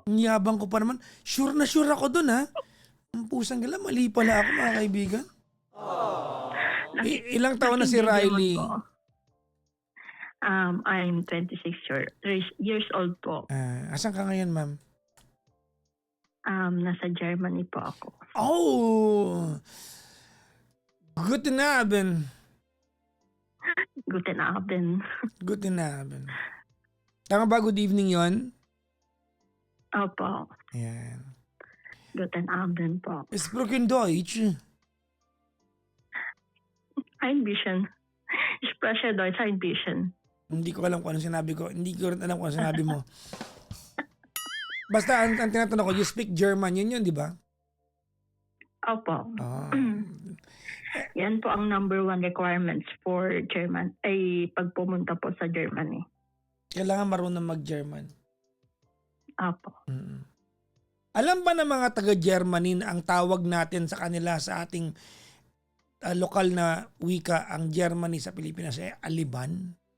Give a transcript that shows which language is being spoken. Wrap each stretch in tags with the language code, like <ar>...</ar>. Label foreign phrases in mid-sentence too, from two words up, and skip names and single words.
<tl>Ang yabang ko pa naman. Sure na sure ako dun, ha? Ang pusang gala. Mali pala ako, mga kaibigan. Ilang taon na si Riley?</tl> <en>Po. I'm 26 years old po.</en> <tl>Asan ka ngayon, ma'am? Nasa Germany po ako.</tl> <de>Oh! Guten Abend. Guten Abend. Guten Abend.</de> <tl>Tama ba</tl> <en>good evening</en> <tl>yon? Opo. Ayan.</tl> <de>Guten Abend po. Sprechen Deutsch. Ein bisschen. Ich spreche Deutsch ein bisschen.</de> <tl>Hindi ko alam kung anong sinabi ko. Hindi ko rin alam kung anong sinabi mo. Basta, ang tinatanong ko,</tl> <en>you speak German.</en> <tl>Yun, di ba? Opo. Ah. Yan po ang</tl> <en>number one requirements for German</en> <tl>ay pag pumunta po sa Germany. Kailangan marunong mag-German. Apo. Mm-mm. Alam ba ng mga taga-Germany na ang tawag natin sa kanila sa ating lokal na wika, ang Germany sa Pilipinas ay Aliban?</tl>